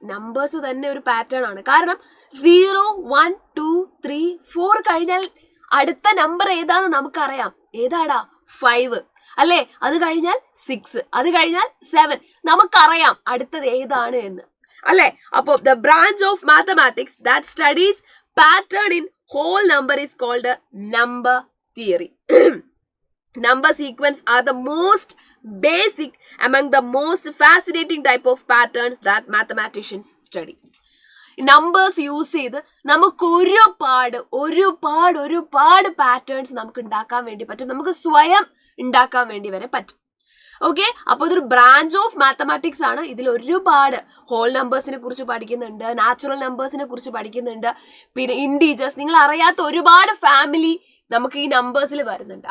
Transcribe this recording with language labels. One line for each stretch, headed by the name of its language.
Malayalam: Numbers തന്നെ ഒരു pattern ആണ്. കാരണം 0, 1, 2, 3, 4 കഴിഞ്ഞാൽ അടുത്ത നമ്പർ ഏതാന്ന് നമുക്കറിയാം. ഏതാടാ? 5 അല്ലേ? അത് കഴിഞ്ഞാൽ 6, അത് കഴിഞ്ഞാൽ 7. നമുക്കറിയാം അടുത്തത് ഏതാണ് എന്ന് അല്ലേ? അപ്പോ
English: The branch of mathematics that studies pattern in whole number is called number theory. Number sequence are the most basic among the most fascinating type of patterns that mathematicians study.
Malayalam: Numbers use ചെയ്ത് നമുക്ക് ഒരുപാട് ഒരുപാട് ഒരുപാട് patterns നമുക്ക് ഉണ്ടാക്കാൻ വേണ്ടി പറ്റും. നമുക്ക് സ്വയം ഉണ്ടാക്കാൻ വേണ്ടി വരെ പറ്റും. ഓക്കെ, അപ്പോൾ ഇതൊരു ബ്രാഞ്ച് ഓഫ് മാത്തമാറ്റിക്സ് ആണ്. ഇതിൽ ഒരുപാട് ഹോൾ നമ്പേഴ്സിനെ കുറിച്ച് പഠിക്കുന്നുണ്ട്, നാച്ചുറൽ നമ്പേഴ്സിനെ കുറിച്ച് പഠിക്കുന്നുണ്ട്, പിന്നെ ഇൻഡീജേഴ്സ്, നിങ്ങൾ അറിയാത്ത ഒരുപാട് ഫാമിലി നമുക്ക് ഈ നമ്പേഴ്സിൽ വരുന്നുണ്ട്.